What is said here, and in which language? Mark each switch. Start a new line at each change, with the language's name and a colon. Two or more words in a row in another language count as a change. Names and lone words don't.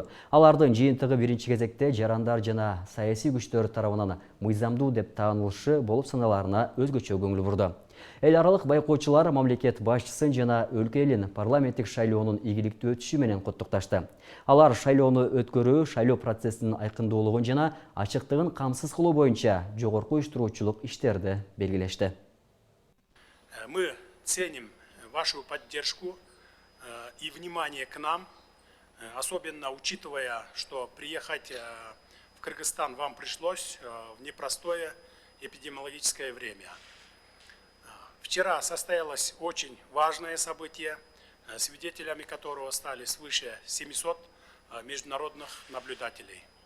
Kyrgyz: Алардын жыйынтыгы биринчи кезекте жарандар жана саясий күчтөр тарабынан мыйзамдуу деп таанылышы болуп саналарына өзгөчө көңүл бурду. Эл аралык байкоочулар мамлекет башчысын жана өлкө элин парламенттик шайлоонун ийгиликтүү өтүшү менен куттукташты. Алар шайлоону өткөрүү, шайлоо процессинин айкындуулугун жана ачыктыгын камсыз кылуу боюнча жогорку уюштуруучулук иштерди белгилешти.
Russian: Мы ценим вашу поддержку и внимание к нам, особенно учитывая, что приехать в Кыргызстан вам пришлось в непростое эпидемиологическое время. Вчера состоялось очень важное событие, свидетелями которого стали свыше 700 международных наблюдателей.